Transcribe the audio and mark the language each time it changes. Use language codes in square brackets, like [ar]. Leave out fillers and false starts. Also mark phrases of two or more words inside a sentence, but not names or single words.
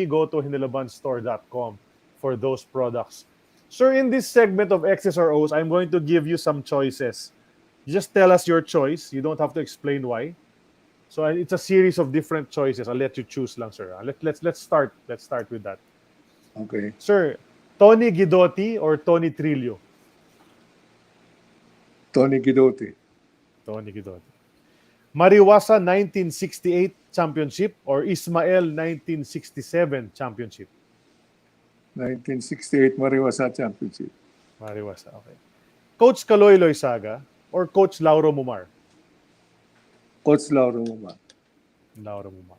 [en] Go to hinelabanstore.com for those products. Sir, in this segment of X's or O's, I'm going to give you some choices. You just tell us your choice. You don't have to explain why. So it's a series of different choices. I'll let you choose lang, sir. Let's start. Let's start with that. Okay. Sir, Tony Guidotti or Tony Trillo? Tony Guidotti. Tony Guidotti. Mariwasa 1968 championship or Ismael 1967 championship? 1968 Mariwasa Championship. Mariwasa, okay. Coach Kaloy Loizaga or Coach Lauro Mumar? Coach Lauro Muma. Lauro Mumar.